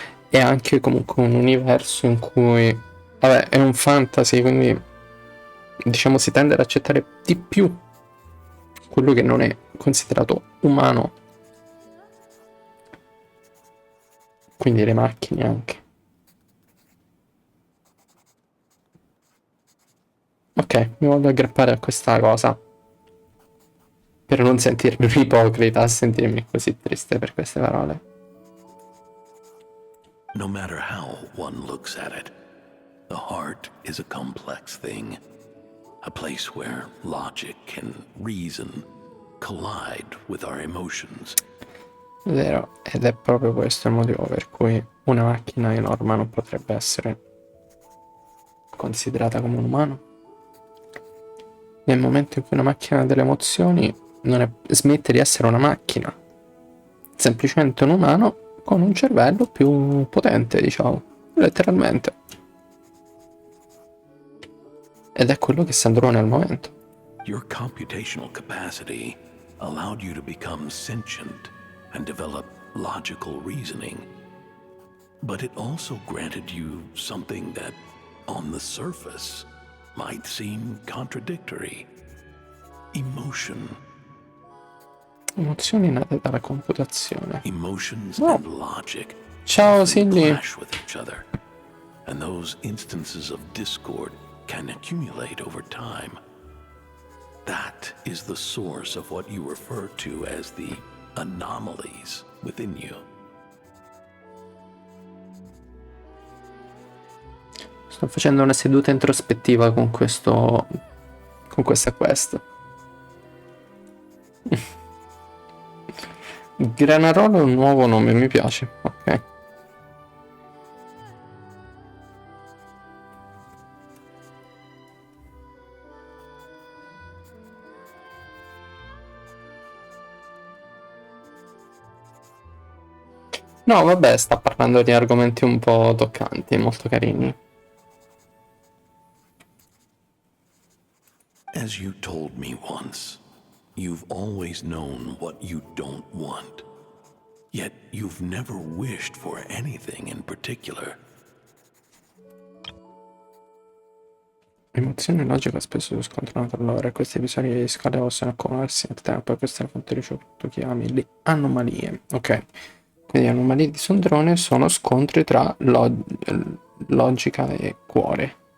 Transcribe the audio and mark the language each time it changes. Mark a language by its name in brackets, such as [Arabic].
[Italian] È anche comunque un universo in cui, vabbè, è un fantasy, quindi diciamo si tende ad accettare di più quello che non è considerato umano, quindi le macchine anche. Ok, mi voglio aggrappare a questa cosa per non sentirmi un ipocrita, a sentirmi così triste per queste parole. [English] No matter how one looks at it, the heart is a complex thing. A place where logic and reason collide with our emotions. [Italian] Vero, ed è proprio questo il motivo per cui una macchina di norma non potrebbe essere considerata come un umano. Nel momento in cui una macchina ha delle emozioni, smette di essere una macchina, semplicemente un umano con un cervello più potente, diciamo, letteralmente. Ed è quello che Sandrone al momento. [English] Your computational capacity allowed you to become sentient and develop logical reasoning. But it also granted you something that, on the surface, might seem contradictory. Emotion. [Italian] Emozioni nate dalla computazione. [English] Emotions Oh. and logic [Italian] Ciao [English] often Silly. clash with each other. And those instances of discord can accumulate over time. That is the source of what you refer to as the anomalies within you. [Italian] Sto facendo una seduta introspettiva con questa quest. Granarolo è un nuovo nome, mi piace. Ok. No, vabbè, sta parlando di argomenti un po' toccanti, molto carini. [English] As you told me once, you've always known what you don't want. Yet you've never wished for anything in particular. [Italian] Emozione e logica spesso si scontrano tra loro e questi episodi di scale possono accumularsi nel tempo e questa è la fonte di ciò che tu chiami le anomalie. Ok, quindi le anomalie di Sandrone sono scontri tra logica e cuore.